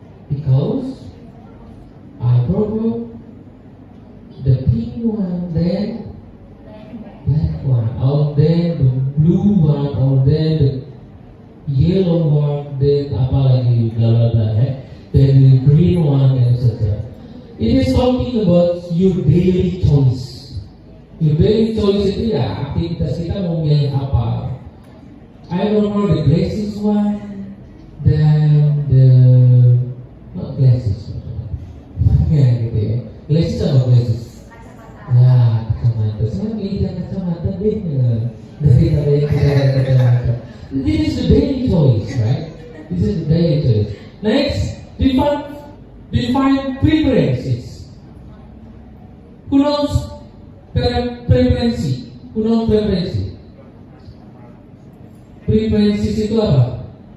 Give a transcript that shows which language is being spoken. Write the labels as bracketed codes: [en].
[en] Because I prefer the pink one than black one, or then the blue one, or then the yellow one, then [id] apa lagi bla bla bla, [en] then the green one, and etc. It is talking about your daily choice. Your daily choice [id] itu ya aktivitas kita mau milih apa. [en] I prefer the glasses one, then the not glasses, [id] ya gitu ya. [en] Glasses apa glasses? [id] Ya, kacamata. Saya pilih yang kacamata deh daripada yang tidak kacamata. [en] This is the daily choice, right? This is the daily choice. Next, define preferences. Who knows preferensi? Who knows preferensi? [id] Preferences itu apa?